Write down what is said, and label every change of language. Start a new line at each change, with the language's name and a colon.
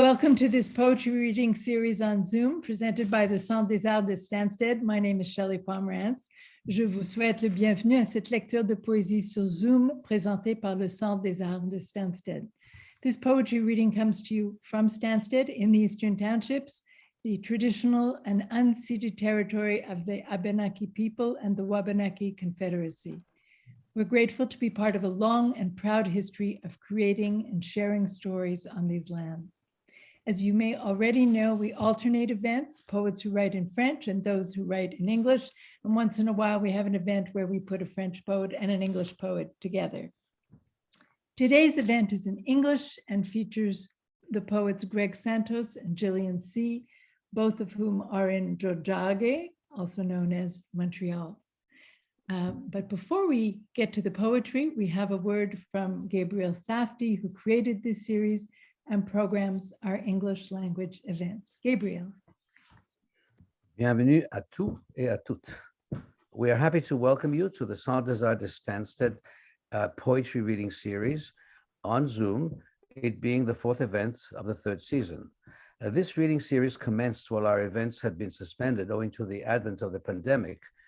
English: Welcome to this poetry reading series on Zoom presented by the Centre des Arts de Stanstead. My name is Shelley Pomerance.
French: Je vous souhaite le bienvenu à cette lecture de poésie sur Zoom présentée par le Centre des Arts de Stanstead.
English: This poetry reading comes to you from Stanstead in the Eastern Townships, the traditional and unceded territory of the Abenaki people and the Wabanaki Confederacy. We're grateful to be part of a long and proud history of creating and sharing stories on these lands. As you may already know, we alternate events, poets who write in French and those who write in English. And once in a while, we have an event where we put a French poet and an English poet together. Today's event is in English and features the poets Greg Santos and Gillian Sze, both of whom are in Jojage, also known as Montreal. But before we get to the poetry, we have a word from Gabriel Safdie, who created this series and programs our English language events. Gabriel.
French: Bienvenue à tous et à toutes.
English: We are happy to welcome you to the Centre des Arts de Stanstead poetry reading series on Zoom, it being the fourth event of the third season. This reading series commenced while our events had been suspended owing to the advent of the pandemic.